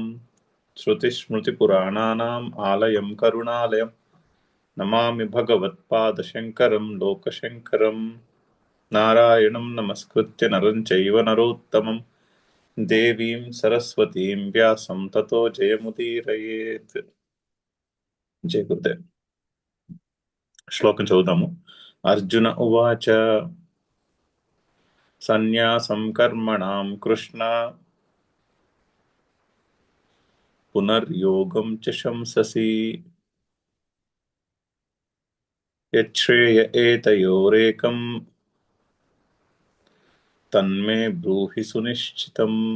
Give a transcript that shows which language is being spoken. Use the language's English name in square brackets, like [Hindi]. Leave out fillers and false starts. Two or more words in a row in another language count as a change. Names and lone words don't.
[Sanskrit] श्रुतिस्मृतिपुराणानाम् आलयं करुणालयम् नमामि भगवत्पादशङ्करं लोकशङ्करं। नारायणं नमस्कृत्य नरं चैव नरोत्तमं देवीं सरस्वतीं व्यासं ततो जयमुदीरयेत्। जय गुरुदेव। [Telugu] శ్లోకం చదువుదాము. [Sanskrit] అర్జున ఉవాచ సన్యాసం కర్మణాం కృష్ణ పునర్యోగం చ శంససి యచ్ఛ్రేయ ఏతయోరేకం తన్మే బ్రూహి సునిశ్చితం.